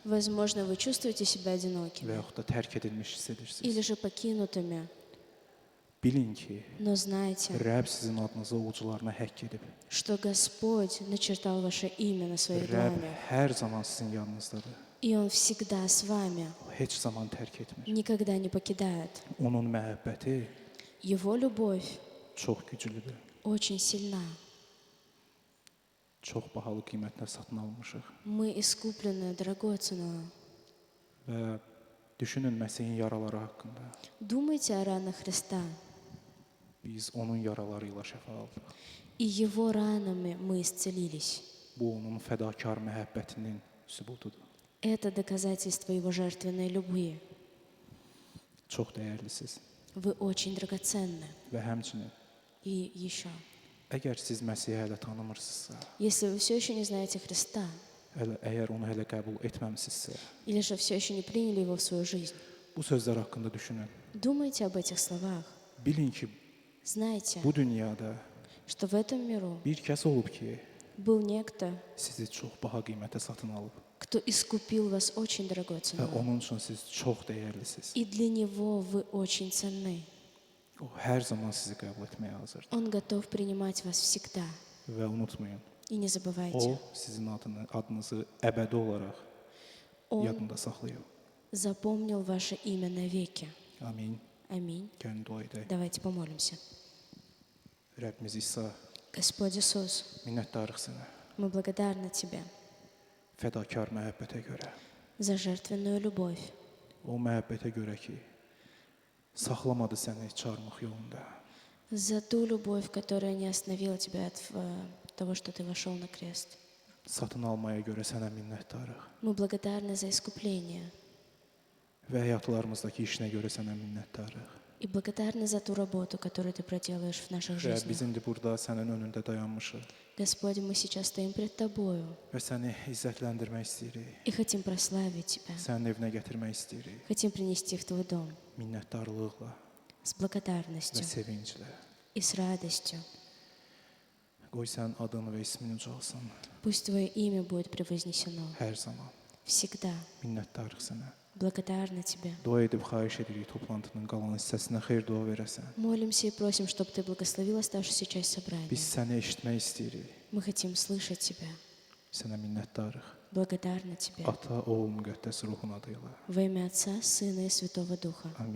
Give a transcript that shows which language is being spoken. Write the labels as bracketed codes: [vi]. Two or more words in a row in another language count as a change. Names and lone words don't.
[ru] Возможно, вы чувствуете себя [az] və [ru] одинокими [az] yaxud da tərk edilmiş hiss edirsiniz. [ru] или же покинутыми. [az] Bilin ki, [ru] Но знайте, [az] Rəbb sizin adınızı ovucularına həkk edib. [ru] что Господь начертал ваше имя на своих [az] Rəbb [ru] дланях, [az] hər zaman sizin yanınızdadır. [ru] и Он всегда с вами, [az] O heç zaman tərk etmir. [ru] никогда не покидает. [az] Onun məhəbbəti [ru] Его любовь [az] çox güclüdür. [ru] очень сильна. [az] Çox bahalı qiymətlə satın almışıq. [ru] Мы искуплены дорогой ценой. [az] Və düşünün Məsihin yaraları haqqında. [ru] Думайте о ранах Христа. [az] Biz onun yaraları ilə şəfa aldıq. [ru] И Его ранами мы исцелились. [az] Bu onun fədakar məhəbbətinin sübutudur. [ru] Это доказательство Его жертвенной любви. [az] Çox dəyərlisiniz. [ru] Вы очень драгоценны. [az] Və həmçinin [ru] И еще, [az] əgər siz Məsihi hələ tanımırsınızsa, [ru] если вы все еще не знаете Христа, [az] əgər onu hələ qəbul etməmisinizsə, [ru] или же все еще не приняли Его в свою жизнь, [az] bu sözlər haqqında düşünün. [ru] думайте об этих словах. [az] Bilin ki, [ru] Знайте, [az] bu dünyada [ru] что в этом миру [az] bir kəs olub ki, [ru] был некто, [az] sizi çox baha qiymətə satın alıb [ru] кто искупил вас очень дорогой [az] və [ru] ценой. [az] onun üçün siz çox dəyərlisiniz. [ru] И для Него вы очень ценны. [az] O hər zaman sizi qəbul etməyə hazırdır. [ru] Он готов принимать вас всегда. [az] Və unutmayın, [ru] И не [az] o [ru] забывайте, [az] sizin adınızı əbədi olaraq [ru] Он [az] yadında saxlayıb. [ru] запомнил ваше имя навеки. [az] Amin. [ru] Аминь. [az] Gəlin dua edək. [ru] Давайте помолимся. [az] Rəbbimiz İsa, [ru] Господь Иисус, [az] minnətdarıq sənə [ru] мы благодарны Тебе [az] fədakar məhəbbətə görə. [ru] за жертвенную любовь, [az] O məhəbbətə görə ki, saxlamadı səni çarmıx yolunda. [ru] за ту любовь, которая не остановила Тебя от того, что Ты вошел на крест. [az] Satın almaya görə sənə minnətdarıq. [ru] Мы благодарны за искупление. [az] Və həyatlarımızdakı işinə görə sənə minnətdarıq. [ru] И благодарны за ту работу, которую Ты проделаешь в наших [az] Və [ru] жизнях. [az] biz indi burada sənin önündə dayanmışıq [ru] Господи, мы сейчас стоим пред Тобою [az] və səni izzətləndirmək istəyirik. [ru] и хотим прославить Тебя. [az] Sənin evinə gətirmək istəyirik. [ru] Хотим принести в Твой дом [az] Minnətdarlıqla [ru] с [az] və [ru] благодарностью [az] sevinclə. [ru] и с радостью. [az] Qoy sən adını və ismini ucalsın [ru] Пусть Твое имя будет превознесено [az] hər zaman. [ru] всегда. [az] Minnətdarıq sənə. [ru] Благодарна Тебе. [az] Dua edib xahiş edirik toplantının qalan hissəsinə xeyir dua verəsən. [ru] Молимся и просим, чтобы Ты благословил оставшуюся часть собрания. [az] Biz səni eşitmək istəyirik. [ru] Мы хотим слышать Тебя. [az] Sənə minnətdarıq. [ru] Благодарна Тебе. [az] Ata, Oğul, Müqəddəs Ruhun adıyla. [ru] Во имя Отца, Сына и Святого Духа. [az] Amin.